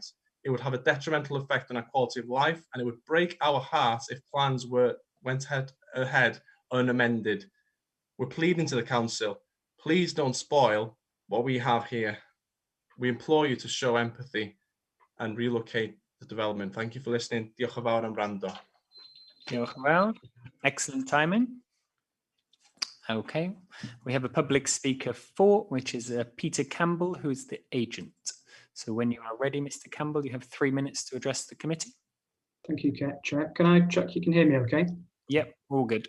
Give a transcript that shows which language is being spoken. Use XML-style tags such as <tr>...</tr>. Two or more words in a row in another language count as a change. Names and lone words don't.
<en>It would have a detrimental effect on our quality of life, and it would break our hearts if plans went ahead unamended. We're pleading to the council, please don't spoil what we have here. We implore you to show empathy and relocate the development. Thank you for listening.</en> <cy>Diolch yn fawr am wrando. Diolch yn fawr.</cy> <en>Excellent timing. Okay, we have a public speaker for, which is Peter Campbell, who is the agent. So when you are ready, Mr. Campbell, you have 3 minutes to address the committee. Thank you, Chair. Can I check you can hear me okay? Yep, all good.</en>